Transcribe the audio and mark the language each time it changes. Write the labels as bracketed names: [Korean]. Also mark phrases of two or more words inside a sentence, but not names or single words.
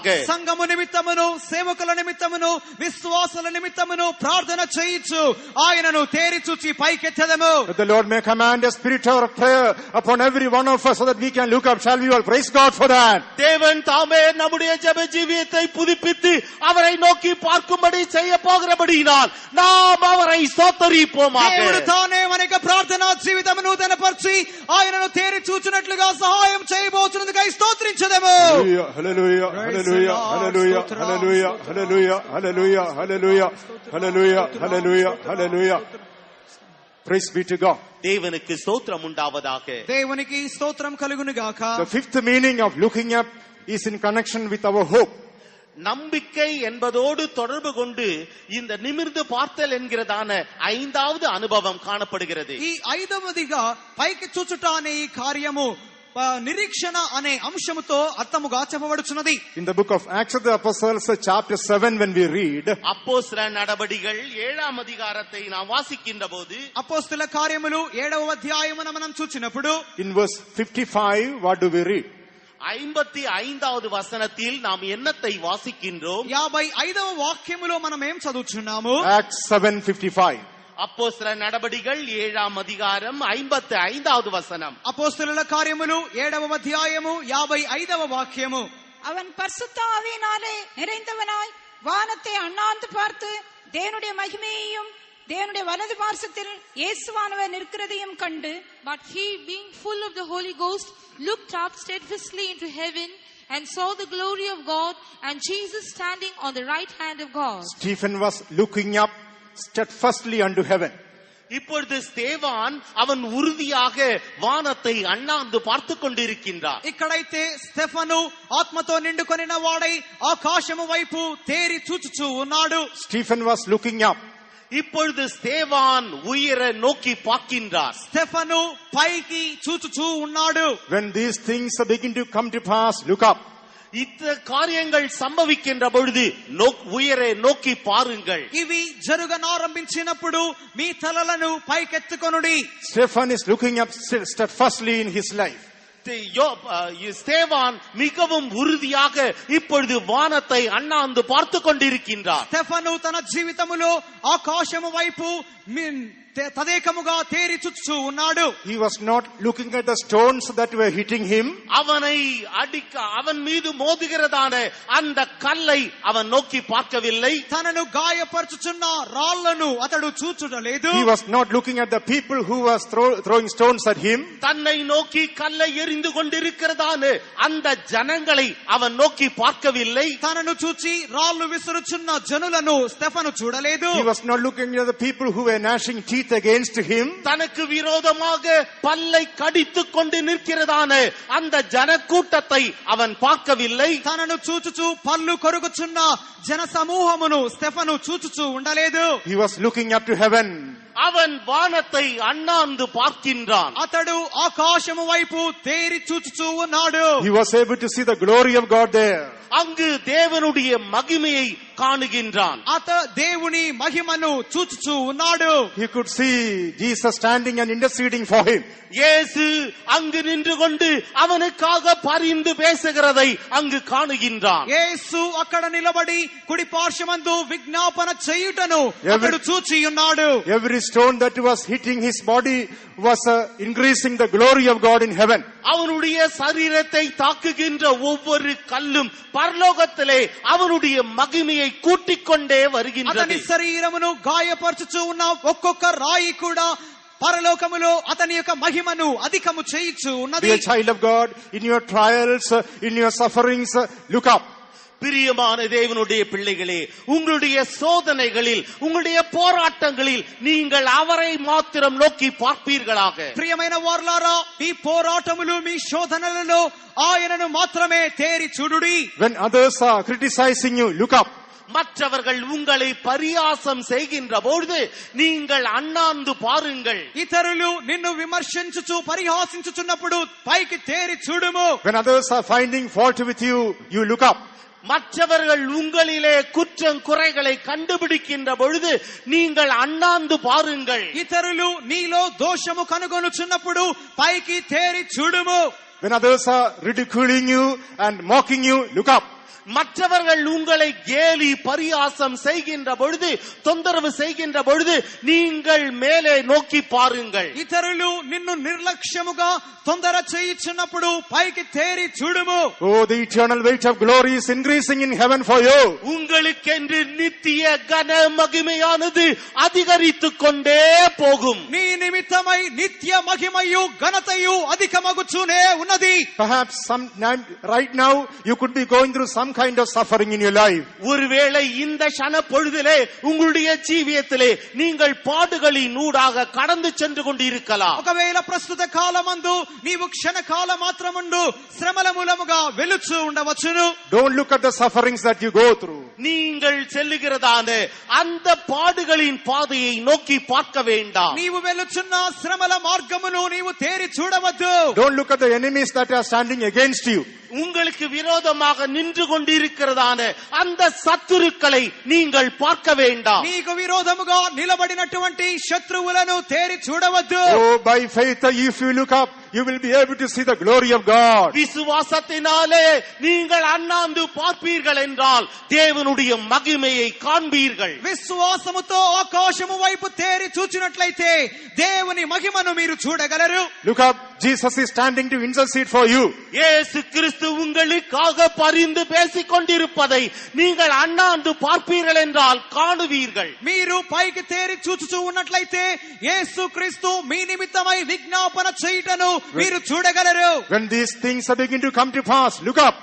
[Telugu] సంఘము నిమిత్తమును సేవకుల నిమిత్తమును విశ్వాసుల నిమిత్తమును ప్రార్థన చేయించు ఆయనను తేరి చూచి పైకెత్తెదము. [English] That the Lord may command a spirit of prayer upon every one of us so that we can look up. Shall we all praise God for that? [Tamil] தேவன் தாமே நம்முடைய ஜெப ஜீவியத்தை புதுப்பித்து அவரை நோக்கி பார்க்கும்படி செய்ய போகிறபடியினால் நாம் அவரை ஸ்தோத்திரிப்போமாக. [Telugu] దేవుడు తానే మన యొక్క ప్రార్థనా జీవితమును నూతనపరిచి ఆయనను తేరి చూచునట్లుగా సహాయం చేయబోతున్నందుకై స్తోత్రించెదము. [English] Hallelujah, hallelujah, hallelujah, hallelujah, hallelujah, hallelujah, hallelujah, hallelujah, hallelujah, hallelujah. Praise be to God. [Tamil] தேவனுக்கு ஸ்தோத்திரம் உண்டாவதாக. [Telugu] దేవునికి స్తోత్రం కలుగును గాక. [English] The fifth meaning of looking up is in connection with our hope. [Tamil] நம்பிக்கை என்பதோடு தொடர்பு கொண்டு இந்த நிமிர்ந்து பார்த்தல் என்கிறதான ஐந்தாவது அனுபவம் காணப்படுகிறது. [Telugu] ఈ ఐదవదిగా పైకి చూచుట అనే ఈ కార్యము నిరీక్షణ అనే అంశముతో అర్థముగా చెప్పబడుచున్నది. [English] In the book of Acts of the Apostles chapter 7 when we read, [Tamil] அப்போஸ்தல நடபடிகள் 7ஆம் அதிகாரத்தை நாம் வாசிக்கின்ற போது, [Telugu] అపోస్తల కార్యములు 7వ అధ్యాయమున మనం చూచినప్పుడు [English] in verse 55 what do we read? [Tamil] 55வது వచనத்தில் நாம் என்னத்தை వాసిக்கின்றோம்? [Telugu] 55వ వాక్యములో మనం ఏం చదువుచున్నాము? [English] Acts 7:55. [Tamil] அப்போஸ்தல நடபடிகள் 7ஆம் அதிகாரம் 55வது வசனம். [Telugu] అపోస్తలుల కార్యములు 7వ అధ్యాయము 55వ వాక్యము. [Tamil] அவன் பரிசுத்த ஆவியினாலே நிறைந்தவனாய் வானத்தை அண்ணாந்து பார்த்து தேவனுடைய மகிமையையும் தேவனுடைய வலது பார்சத்தில் இயேசுவானவர் நிற்கிறதையும் கண்டு, [English] But he, being full of the Holy Ghost, looked up steadfastly into heaven and saw the glory of God and Jesus standing on the right hand of God. Stephen was looking up steadfastly unto heaven. [Tamil] இப்பொழுது ஸ்தேவான் அவன் உறுதியாக வானத்தை அண்ணாந்து பார்த்து கொண்டிருக்கின்றார். [Telugu] ఇక్కడైతే స్టెఫను ఆత్మతో నిండుకొనిన వాడై ఆకాశము వైపు తేరి చూచుచూ ఉన్నాడు. [English] Stephen was looking up. [Tamil] இப்பொழுது ஸ்தேவான் உயர நோக்கி பார்க்கின்றார். [Telugu] స్టెఫను పైకి చూచుచూ ఉన్నాడు. [English] When these things begin to come to pass, look up. [Tamil] இந்த காரியங்கள் சம்பவிக்கின்ற பொழுது உயரே நோக்கி பாருங்கள். [Telugu] ఇవి జరగనారంభించినప్పుడు మీ తలలను పైకెత్తుకొనుడి. [English] Stephen is looking up steadfastly in his life. [Tamil] ஸ்தேவான் மிகவும் உறுதியாக இப்பொழுது வானத்தை அண்ணாந்து பார்த்து கொண்டிருக்கின்றார். [Telugu] స్టెఫను తన జీవితములో ఆకాశము వైపు తదేకముగా తేరి చూస్తూ ఉన్నాడు. [English] He was not looking at the stones that were hitting him. [Tamil] அவனை அடிக்க அவன் மீது மோதுகிறதான அந்த கல்லை அவன் நோக்கி பார்க்கவில்லை. [Telugu] తనను గాయపరచుచున్న రాళ్లను అతడు చూచుటలేదు. [English] He was not looking at the people who was throwing stones at him. [Tamil] தன்னை நோக்கி கல்லை எறிந்து கொண்டிருக்கிறதான அந்த ஜனங்களை அவன் நோக்கி பார்க்கவில்லை. [Telugu] తనను చూచి రాళ్లు విసురుచున్న జనులను స్టెఫను చూడలేదు. [English] He was not looking at the people who were gnashing teeth against him. [Tamil] தனக்கு விரோதமாக பல்லை கடித்துக் கொண்டு நிற்கிறதான அந்த ஜனக்கூட்டத்தை அவன் பார்க்கவில்லை. [Telugu] తనను చూచుచు పళ్ళు కొరుకుచున్న జన సమూహమును స్టెఫను చూచుచు ఉండలేదు. [English] He was looking up to heaven. [Tamil] அவன் வானத்தை அண்ணாந்து பார்க்கின்றான். [Telugu] అతడు ఆకాశము వైపు తేరి చూచుచు ఉన్నాడు. [English] He was able to see the glory of God there. [Tamil] அங்கு தேவனுடைய மகிமையை காணுகின்றான். [Telugu] దేవుని మహిమను చూచుచు ఉన్నాడు. [English] He could see Jesus standing and interceding for him. [Tamil] இயேசு அங்கு நின்று கொண்டு அவனுக்காக பரிந்து பேசுகிறதை அங்கு காணுகின்றான். [Telugu] యేసు అక్కడ నిలబడి కుడి పార్శ్వమందు విజ్ఞాపన చేయుటను అతడు చూచి ఉన్నాడు. [English] Every stone that was hitting his body was increasing the glory of God in heaven. [Tamil] அவனுடைய சரீரத்தை தாக்குகின்ற ஒவ்வொரு கல்லும் பரலோகத்திலே அவனுடைய மகிமையை கூட்டிக் கொண்டே வருகின்றது. [Telugu] అతని శరీరమును గాయపరచుచు ఉన్న ఒక్కొక్క రాయి కూడా పరలోకములో అతని యొక్క మహిమను అధికము చేయుచు ఉన్నది. [English] Be a child of God, in your trials, in your sufferings, look up. [Tamil] பிரியமான தேவனுடைய பிள்ளைகளே, உங்களுடைய சோதனைகளில், உங்களுடைய போராட்டங்களில் நீங்கள் அவரை மாத்திரம் நோக்கி பார்ப்பீர்களாக. [Telugu] ప్రియమైన వారలారా, మీ పోరాటములు మీ శోధనలలో ఆయనను మాత్రమే తేరి చూడుడి. [English] When others are criticizing you, look up. [Tamil] மற்றவர்கள் உங்களை பரியாசம் செய்கின்ற பொழுது நீங்கள் அண்ணாந்து பாருங்கள். [Telugu] ఇతరులు నిన్ను విమర్శించుచు పరిహాసించుచున్నప్పుడు పైకి తేరి చూడుము. [English] When others are finding fault with you, you look up. [Tamil] மற்றவர்கள் உங்களிலே குற்றம் குறைகளை கண்டுபிடிக்கின்ற பொழுது நீங்கள் அண்ணாந்து பாருங்கள். [Telugu] ఇతరులు నీలో దోషము కనుగొనుచున్నప్పుడు పైకి తేరి చూడుము. [English] When others are ridiculing you and mocking you, look up. [Tamil] மற்றவர்கள் உங்களை கேலி பரியாசம் செய்கின்ற பொழுது, தொந்தரவு செய்கின்ற பொழுது நீங்கள் மேலே நோக்கி பாருங்கள். [Telugu] ఇతరులు నిన్ను నిర్లక్ష్యముగా తొందర చేయుచున్నప్పుడు పైకి తేరి చూడుము. [English] Oh, the eternal weight of glory is increasing in heaven for you. [Tamil] உங்களுக்கென்று நித்திய கன மகிமையானது அதிகரித்துக் கொண்டே போகும். [Telugu] నీ నిమిత్తమై నిత్య మహిమయు ఘనతయు అధికమగుచునే ఉన్నది. [English] Perhaps right now you could be going through some kind of suffering in your life. [Tamil] ஒருவேளை இந்த க்ஷண பொழுதிலே உங்களுடைய ஜீவியத்திலே நீங்கள் பாடுகளின் ஊடாக கடந்து சென்று கொண்டிருக்கலாம். [Telugu] ఒకవేళ ప్రస్తుత కాలమందు నీవు క్షణకాల మాత్రముండు శ్రమల మూలముగా వెలుచు ఉండవచ్చును. [English] Don't look at the sufferings that you go through. [Tamil] நீங்கள் செல்லுகிறதான அந்த பாடுகளின் பாதையை நோக்கி பார்க்க வேண்டாம். [Telugu] నీవు వెలుచున్న శ్రమల మార్గమును నీవు తేరి చూడవద్దు. [English] Don't look at the enemies that are standing against you. [Tamil] உங்களுக்கு விரோதமாக நின்று கொண்டிருக்கிறதான அந்த சத்துருக்களை நீங்கள் பார்க்க வேண்டாம். [Telugu] నీకు విరోధముగా నిలబడినటువంటి శత్రువులను తేరి చూడవద్దు. [English] Oh, by faith, if you look up, you will be able to see the glory of God. [Tamil] விசுவாசத்தினாலே நீங்கள் அண்ணாந்து பார்ப்பீர்கள் என்றால் தேவனுடைய மகிமையை காண்பீர்கள். [Telugu] విశ్వాసముతో ఆకాశము వైపు తేరి చూచినట్లయితే దేవుని మహిమను మీరు చూడగలరు. [English] Look up, Jesus is standing to intercede for you. [Tamil] இயேசு கிறிஸ்து உங்களுக்காக பரிந்து பேசிக் கொண்டிருப்பதை நீங்கள் அண்ணாந்து பார்ப்பீர்கள் என்றால் காணுவீர்கள். [Telugu] మీరు పైకి తేరి చూచుచూ ఉన్నట్లయితే యేసు క్రీస్తు మీ నిమిత్తమై విజ్ఞాపన చేయుటను మీరు చూడగలరు. [English] When these things begin to come to pass, look up.